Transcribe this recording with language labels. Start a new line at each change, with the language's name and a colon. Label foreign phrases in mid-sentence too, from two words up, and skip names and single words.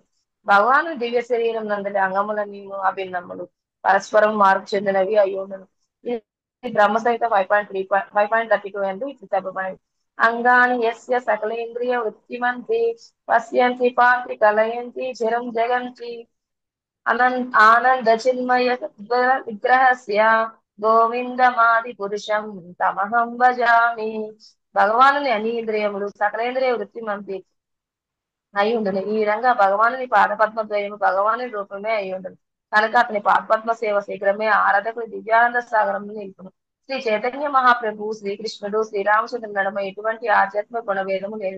Telugu: భగవాను దివ్య శరీరం నందలి అంగములన్నీ అభిన్నములు పరస్పరం మార్పు చెందినవి అయి ఉండను. బ్రహ్మ సహిత 5.32 అందు ఇట్లు చెప్పబడింది.
Sanskrit: అంగాని యస్య సకలేంద్రియ వృత్తిమంతి పశ్యంతి పాంతి కలయంతి చిరం జగంతి ఆనంద చిన్మయ విగ్రహస్య గోవిందమాది పురుషం తమహం భజామి.
Telugu: భగవానుని అన్ని ఇంద్రియములు
Sanskrit: సకలేంద్రియ వృత్తిమంతి
Telugu: అయి ఉండను. ఈ విధంగా భగవానుని పాదపద్మద్వయము భగవాని రూపమే అయి ఉండను కనుక అతని పాదపద్మ సేవ శీఘ్రమే ఆరాధకుని దివ్యానంద సాగరంలో నిలుపును. శ్రీ చైతన్య మహాప్రభు శ్రీకృష్ణుడు శ్రీరామచంద్రుని నడుమ ఎటువంటి ఆధ్యాత్మిక గుణవేదము లేదు.